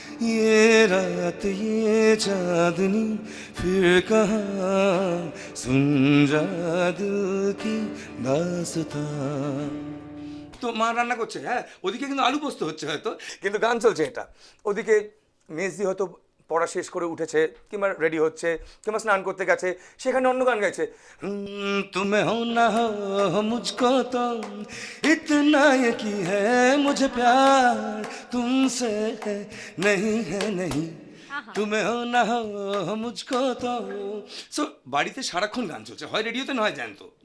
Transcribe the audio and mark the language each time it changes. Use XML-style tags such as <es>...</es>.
<hi>ये रात ये चांदनी फिर कहाँ, सुन जा दिल की दास्तां।</hi> <bn>তো মা রান্না করছে, হ্যাঁ, ওদিকে কিন্তু আলু পোস্ত হচ্ছে হয়তো, কিন্তু গান চলছে এটা। ওদিকে মেজদি হয়তো পড়া শেষ করে উঠেছে, কিংবা রেডি হচ্ছে, কিংবা স্নান করতে গেছে, সেখানে অন্য গান গাইছে।</bn> <hi>तुम्हें हो ना हो मुझको तो इतना यकी है मुझे प्यार तुमसे है नहीं है नहीं। তুমি হো না হো মুঝকো তো</hi> <bn>সো বাড়িতে সারাক্ষণ গান চলছে, হয় রেডিওতে নয় জ্যান্ত।</bn>